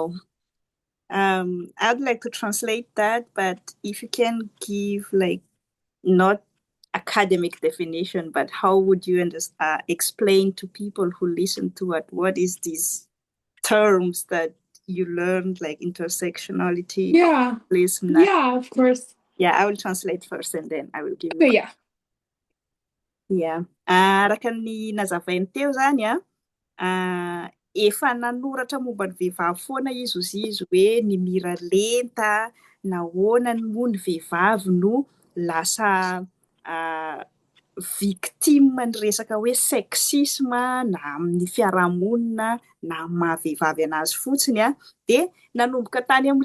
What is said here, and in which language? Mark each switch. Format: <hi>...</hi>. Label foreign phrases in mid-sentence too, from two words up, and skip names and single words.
<en>I'd like to translate that, but if you can give like not academic definition, but how would you explain to people who listen to it, what is these terms that you learned, like intersectionality? Yeah, of course. Yeah, I will translate first and then I will give you. Okay, yeah. Yeah.</en> <mg>Araka ny nazavainy teo zany efa nanoratra momba ny vehivavy foana izy hoe ny mira lenta nahoana moa ny vehivavy no lasa victime ny resaka hoe sexisme na amin'ny fiarahamonina na amin'ny maha-vehivavy anazy fotsiny de nanomboka tany amin'ny</mg>